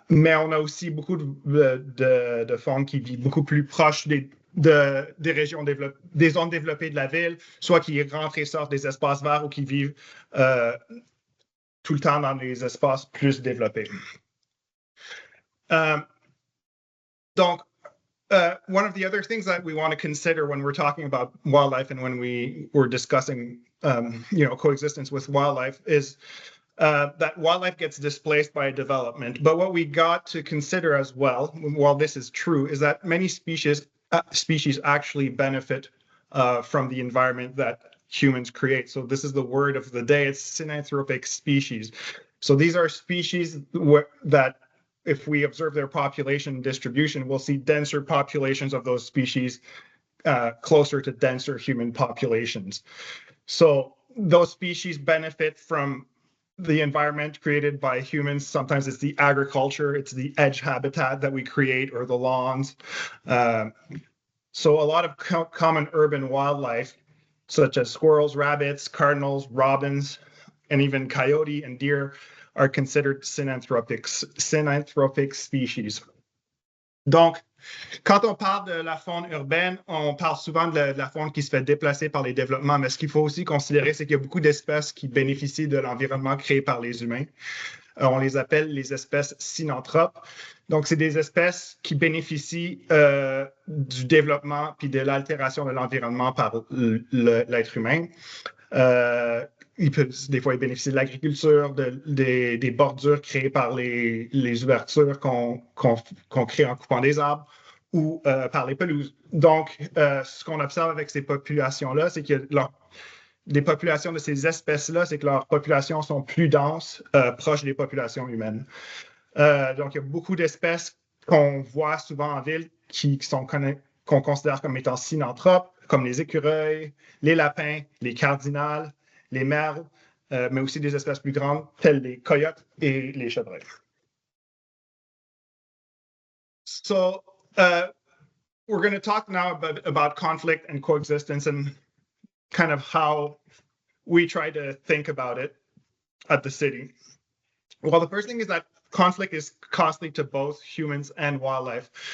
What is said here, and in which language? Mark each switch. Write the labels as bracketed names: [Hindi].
[French] Mais on a aussi beaucoup de faune qui vit beaucoup plus proche des régions des zones développées de la ville, soit qui rentrent et sortent des espaces verts ou qui vivent tout le temps dans des espaces plus développés. Donc, [English] one of the other things that we want to consider when we're talking about wildlife and when we were discussing, coexistence with wildlife is that wildlife gets displaced by development. But what we got to consider as well, while this is true, is that many species actually benefit from the environment that humans create. So this is the word of the day. It's synanthropic species. So these are species that, if we observe their population distribution, we'll see denser populations of those species closer to denser human populations. So those species benefit from the environment created by humans. Sometimes it's the agriculture, it's the edge habitat that we create, or the lawns. So a lot of common urban wildlife, such as squirrels, rabbits, cardinals, robins, and even coyote and deer, are considered synanthropic species. [French] Donc, quand on parle de la faune urbaine, on parle souvent de la faune qui se fait déplacer par les développements, mais ce qu'il faut aussi considérer, c'est qu'il y a beaucoup d'espèces qui bénéficient de l'environnement créé par les humains. On les appelle les espèces synanthropes. Donc, c'est des espèces qui bénéficient du développement puis de l'altération de l'environnement par l'être humain. Des fois, ils bénéficient de l'agriculture, des bordures créées par les ouvertures qu'on crée en coupant des arbres ou par les pelouses. Donc, ce qu'on observe avec ces populations-là, c'est que les populations de ces espèces-là, c'est que leurs populations sont plus denses, proches des populations humaines. Donc, il y a beaucoup d'espèces qu'on voit souvent en ville qu'on considère comme étant synanthropes, comme les écureuils, les lapins, les cardinals, les merles, mais aussi des espèces plus grandes, telles les coyotes et les chevreuils. [English] So, we're going to talk now about conflict and coexistence and kind of how we try to think about it at the city. Well, the first thing is that conflict is costly to both humans and wildlife.